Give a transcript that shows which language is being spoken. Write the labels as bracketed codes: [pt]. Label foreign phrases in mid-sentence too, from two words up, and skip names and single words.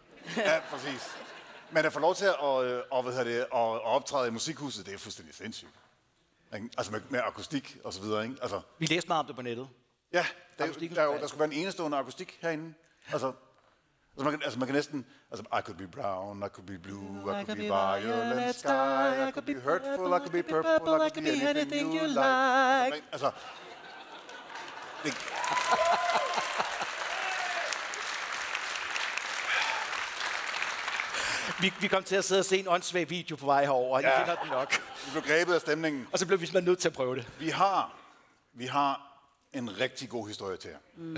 [da] Ja, præcis. Men at få lov til at optræde i Musikhuset, det er fuldstændig sindssygt. Altså med akustik og så videre, ikke? Altså, Vi læste meget om det på nettet. ja, der skulle være en enestående akustik herinde. Altså man kan næsten... [en] Altså, I could be brown, I could be blue, I could be violet sky, I could be hurtful, I could be purple, I could be anything you like. [da] Altså... Det... Vi kom til at sidde og se en åndssvag video på vej herover, og I kender den nok. Vi blev grebet af stemningen. Og så blev vi simpelthen nødt til at prøve det. Vi har en rigtig god historie til jer.